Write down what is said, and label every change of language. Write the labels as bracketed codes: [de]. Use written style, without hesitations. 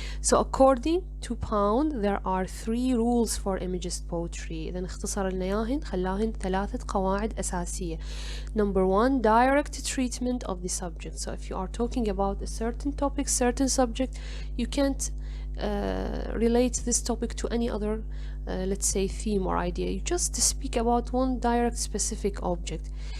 [en] So according to Pound, there are 3 rules for Imagist poetry. [ar] إذا اختصر لنا ياهن خلاهن 3 قواعد أساسية. [en] Number 1, direct treatment of the subject. So if you are talking about a certain topic, certain subject, you can't relate this topic to any other let's say theme or idea. You just speak about one direct specific object.